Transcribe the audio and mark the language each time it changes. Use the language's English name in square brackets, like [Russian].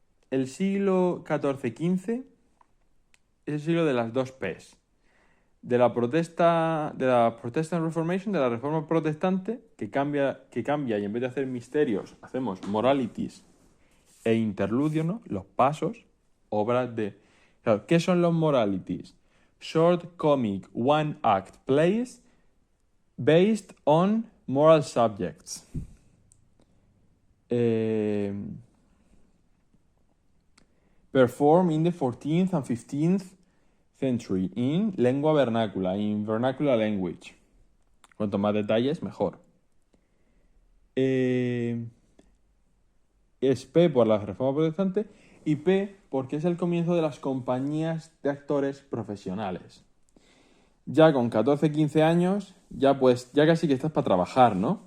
[Spanish] El siglo XIV-XV es el siglo de las dos P's. De la Protestant Reformation, de la Reforma Protestante, que cambia y en vez de hacer misterios, hacemos moralities e interludios, ¿no? Los pasos, obras de... Claro, ¿qué son los moralities? [English] Short comic one-act plays based on moral subjects. Performed in the 14th and 15th century in [Spanish] lengua vernácula, [English] in vernacular language. [Spanish] Cuanto más detalles, mejor. Es P por la Reforma Protestante y P porque es el comienzo de las compañías de actores profesionales. Ya con 14, 15 años, ya casi que estás para trabajar, ¿no?